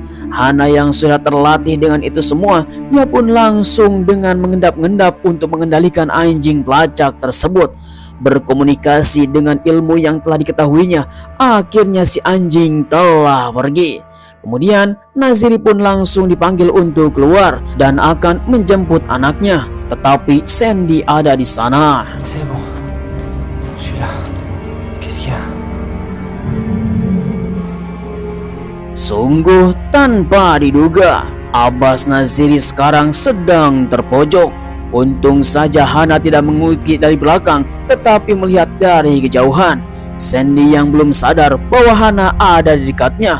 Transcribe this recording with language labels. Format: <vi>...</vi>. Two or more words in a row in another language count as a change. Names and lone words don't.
<id>Hana yang sudah terlatih dengan itu semua, dia pun langsung dengan mengendap-endap untuk mengendalikan anjing pelacak tersebut. Berkomunikasi dengan ilmu yang telah diketahuinya, akhirnya si anjing telah pergi. Kemudian Naziri pun langsung dipanggil untuk keluar dan akan menjemput anaknya. Tetapi Sandy ada di sana.</id> <fr>C'est bon. Je suis là. Qu'est-ce qu'il y a?</fr> <id>Sungguh tanpa diduga, Abbas Naziri sekarang sedang terpojok. Untung saja Hana tidak mengikuti dari belakang, tetapi melihat dari kejauhan. Sandy yang belum sadar bahwa Hana ada di dekatnya.</id>